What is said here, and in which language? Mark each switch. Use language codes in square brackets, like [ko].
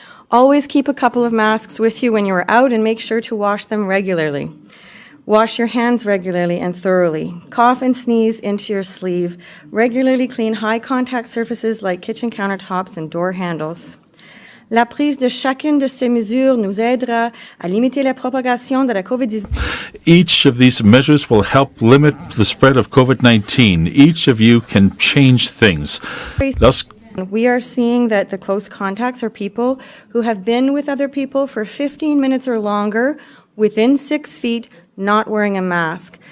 [en] Always keep a couple of masks with you when you are out and make sure to wash them regularly. Wash your hands regularly and thoroughly. Cough and sneeze into your sleeve. Regularly clean high contact surfaces like kitchen countertops and door handles. [fr] La prise de chacune de ces mesures nous aidera à limiter la propagation de la COVID-19. [en] Each of these measures will help limit the spread of COVID-19. Each of you can change things. We are seeing that the close contacts are people who have been with other people for 15 minutes or longer within 6 feet, not wearing a mask.